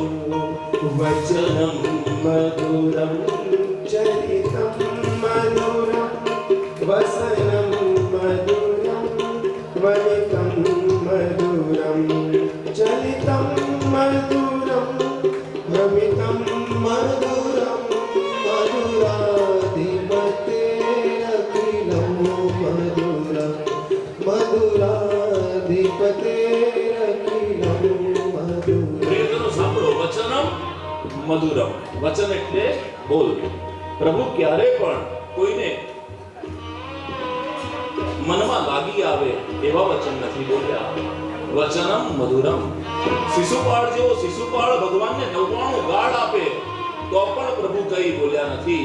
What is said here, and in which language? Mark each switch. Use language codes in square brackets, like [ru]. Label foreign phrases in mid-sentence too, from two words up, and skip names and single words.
[sa] વચનમ મધુરમ ચરિતમ મધુરમ વસનમ મધુરમ વનિતમ મધુરમ ચલિતમ મધુરમ ભ્રમિતમ મધુરમ મધુરાધિપતે અખિલમ મધુરમ મધુરાધિપતે અખિલમ મધુરમ. [gu] પ્રિયજનો સાંભળો, [sa] વચનમ મધુરમ. [gu] વચન એટલે બોલ. પ્રભુ ક્યારે પણ કોઈને મનમાં લાગી આવે એવા વચન નથી બોલ્યા. [sa] વચનમ મધુરમ. [gu] શિશુપાળ જેવો શિશુપાળ ભગવાનને 99 ગાળ આપે તો પણ પ્રભુ કઈ બોલ્યા નથી.